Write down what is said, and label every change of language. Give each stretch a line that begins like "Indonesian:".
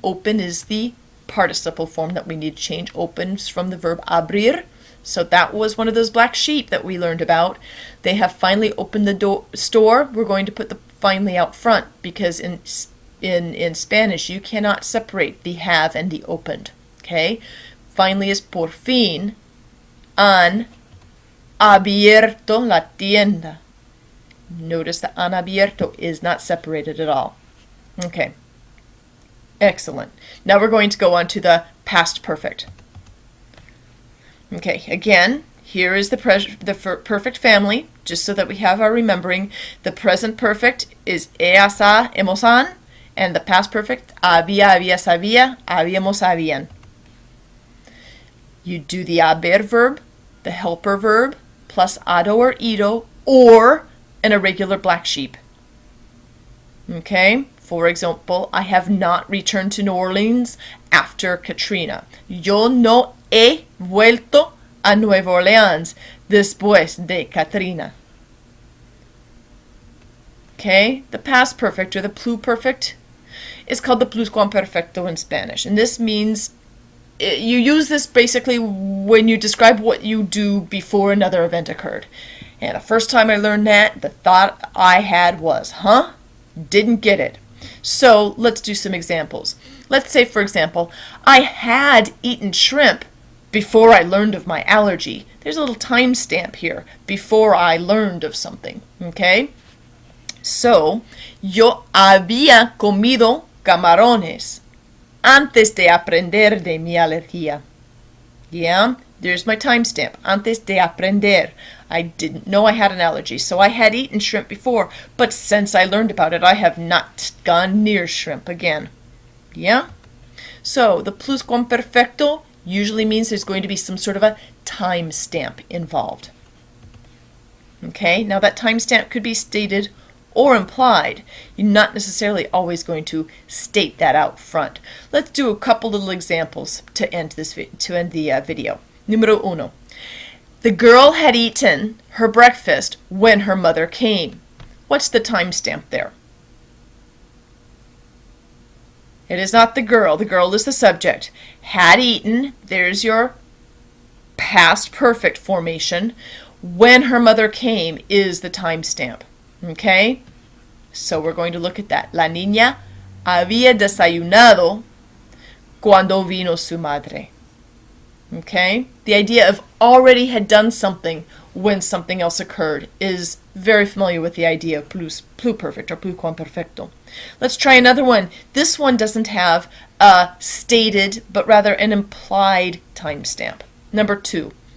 English: Open is the participle form that we need to change. Opens from the verb abrir. So that was one of those black sheep that we learned about. They have finally opened the store. We're going to put the finally out front because in Spanish you cannot separate the have and the opened. Okay? Finally is
Spanish: por fin han abierto la tienda.
English: Notice that
Spanish: han abierto
English: is not separated at all. Okay. Excellent. Now we're going to go on to the past perfect. Okay, again, here is the perfect family, just so that we have our remembering. The present perfect is ella, sa, hemos, han, and the past perfect, había, había, sabía, habíamos, habían. You do the haber verb, the helper verb, plus ado or ito, or an irregular black sheep. Okay, for example, I have not returned to New Orleans after Katrina.
Spanish: Yo no he vuelto a Nueva Orleans después de Katrina.
English: Okay, the past perfect or the pluperfect is called the pluscuamperfecto in Spanish. And this means you use this basically when you describe what you do before another event occurred. And the first time I learned that, the thought I had was, huh? Didn't get it. So let's do some examples. Let's say, for example, I had eaten shrimp before I learned of my allergy. There's a little timestamp here, before I learned of something. Okay?
Spanish: So, yo había comido camarones antes de aprender de mi alergia.
English: Yeah? There's my timestamp.
Spanish: Antes de aprender.
English: I didn't know I had an allergy, so I had eaten shrimp before, but since I learned about it, I have not gone near shrimp again. Yeah? So, the pluscuamperfecto usually means there's going to be some sort of a timestamp involved. Okay? Now, that timestamp could be stated or implied. You're not necessarily always going to state that out front. Let's do a couple little examples to end the video.
Spanish: Numero uno.
English: The girl had eaten her breakfast when her mother came. What's the timestamp there? It is not the girl. The girl is the subject. Had eaten, there's your past perfect formation. When her mother came is the timestamp. Okay? So we're going to look at that.
Spanish: La niña había desayunado cuando vino su madre.
English: Okay? The idea of already had done something when something else occurred is very familiar with the idea of pluperfect or pluquamperfecto. Let's try another one. This one doesn't have a stated, but rather an implied timestamp. Number 2.